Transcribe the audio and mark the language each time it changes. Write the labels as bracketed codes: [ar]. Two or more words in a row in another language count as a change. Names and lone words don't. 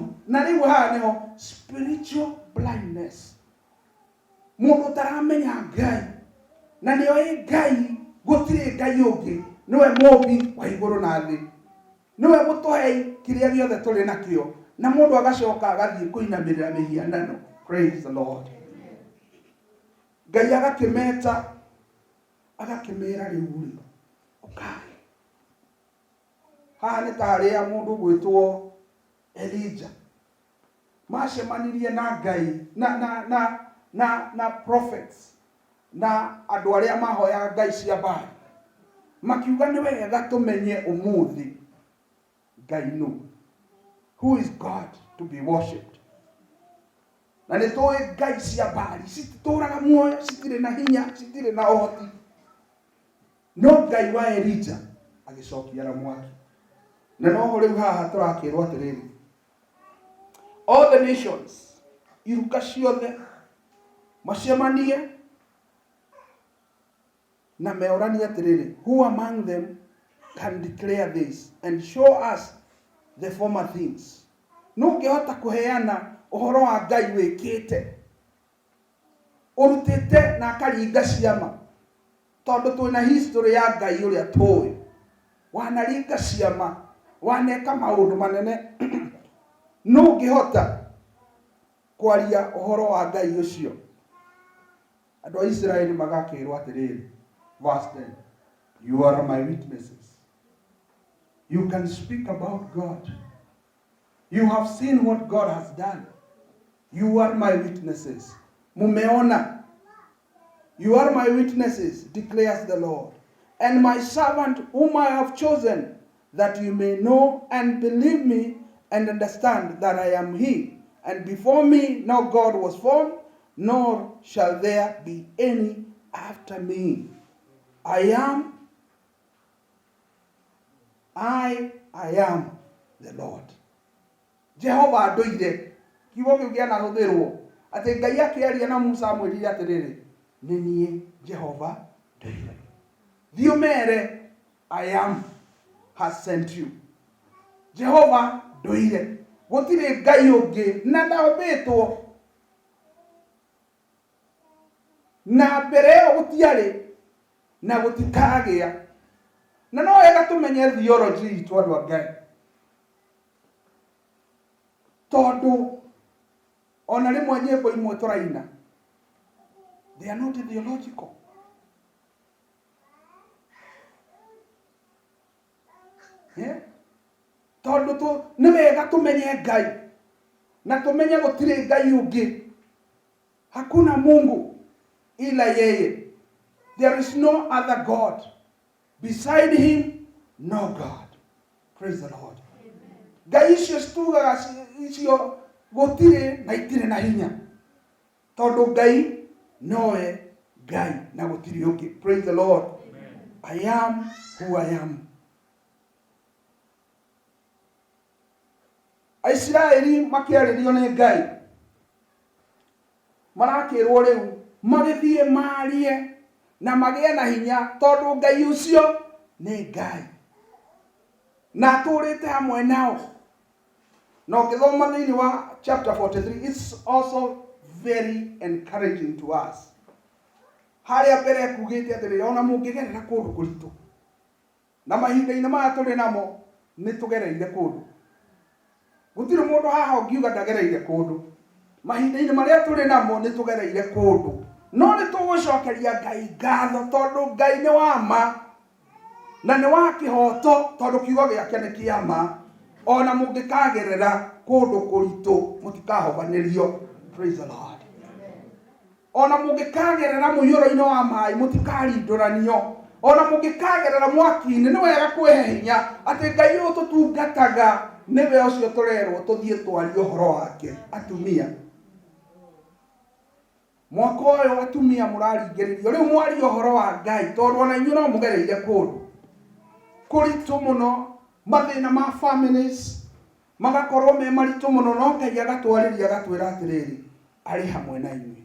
[ki] Na rĩu haha nĩho [en] spiritual blindness. [ki] Mũndũ taramenya Ngai na nĩoĩ Ngai gũtirĩ Ngai ũngĩ, nĩwe mũmbi wa igũrũ na thĩ, nĩwe mũtũhei kĩrĩa gĩothe tũrĩ nakĩo, na mũndũ agacoka agathiĩ kũinamĩrĩra mĩhianano. [en] Praise the Lord. [ki] Ngai agakĩmeta agakĩmera rĩu rĩ ũkae. Haha nĩ tarĩa mũndũ gwĩtwo Elijah macemanirie na Ngai na prophets na andũ arĩa mahoyaga ngai cia Baali, makiuga nĩ wega tũmenye ũmũthĩ Ngai nũ. [en] Who is God to be worshipped? [ki] Na nĩ tũĩ ngai cia Baali cititũraga muoyo, citirĩ na hinya, citirĩ na ũhoti. No Ngai wa Elijah agĩcokia na mwaki. Na noho rĩu haha tũrakĩrwo atĩrĩrĩ, [en] all the nations, [ki] iruka ciothe macemanie na meoranie atĩrĩrĩ, [en] who among them can declare this and show us the former things? [ki] Nũngĩhota kũheana ũhoro wa Ngai wĩkĩte, ũrutĩte na akaringa ciama, tondũ twĩna history ya Ngai ũrĩa tũĩ, wanaringa ciama, waneka maũndũ manene. Nũngĩhota kwaria ũhoro wa Ngai ũcio? Andũ a Israeli magakĩrwo atĩrĩrĩ, [en] verse 10, you are my witnesses. You can speak about God. You have seen what God has done. You are my witnesses. Mumeona. You are my witnesses, declares the Lord. And my servant whom I have chosen, that you may know and believe me and understand that I am he. And before me no God was formed, nor shall there be any after me. I am the Lord. [ki] Jehovah ndoire. Kiugo kĩu kĩanahũthĩrwo atĩ Ngai akĩaria na Musa amwĩrire atĩrĩrĩ, nĩ niĩ Jehovah ndoire. Thiĩ ũmeere, [en] I am has sent you. [ki] Jehovah ndoire. Gũtirĩ Ngai ũngĩ na ndaũmbĩtwo. Na mbere ĩyo gũtiarĩ na gũtikagĩa. Na no wega tũmenye theology itũ andũ a Ngai. Tondũ ona rĩmwe nyĩmbo imwe tũraina, [en] they are not theological. [ki] Tondũ nĩ wega tũmenye Ngai na tũmenye gũtirĩ Ngai ũngĩ. [sw] Hakuna Mungu ila yeye. [en] There is no other God. Beside him, no God. Praise the Lord. Amen. [ki] ngai icio citugaga icio gutire na itire na hinya tondu ngai noe ngai na gutire ungi. [en] Praise the Lord. I am who I am. [ki] Aisiraeli makiarĩrio nĩ ngai marakĩrwo rĩu magĩthiĩ marie na magĩe na hinya tondũ ngai ũcio nĩ ngai na atũrĩte hamwe nao. Na ũngĩthoma thĩinĩ wa chapter 43, [en] it's also very encouraging to us. [ki] Harĩa mbere kugĩte atĩrĩrĩ, ona mũngĩgerera kũndũ kũritũ na mahinda-inĩ maya tũrĩ namo nĩ tũgereire kũndũ. Gũtirĩ mũndũ haha ũngiuga ndagereire kũndũ. Mahinda-inĩ marĩa tũrĩ namo nĩ tũgereire kũndũ, no nĩ tũgũcokeria Ngai ngatho tondũ Ngai nĩ wa ma na nĩ wa kĩhoto tondũ kiugo gĩake nĩ kĩa ma. Ona mũngĩkagerera kũndũ kũritũ mũtikahobanĩrio. Praise the Lord. Ona mũngĩkagerera mũiyũro-inĩ wa maĩ mũtikarindũranio. Ona mũngĩkagerera mwaki-inĩ nĩ wega kwĩhe hinya atĩ Ngai ũyũ tũtungataga nĩwe ũcio tũrerwo tũthiĩ twarie ũhoro wake. Atumia, mwaka ũyũ atumia mũraringĩrĩrio rĩu mwarie ũhoro wa Ngai tondũ ona inyuĩ no mũgereire kũndũ kũritũ mũno, mathĩna ma families magakorwo me maritũ mũno, no Ngai agatwarĩria agatwĩra atĩrĩrĩ arĩ hamwe na inyuĩ.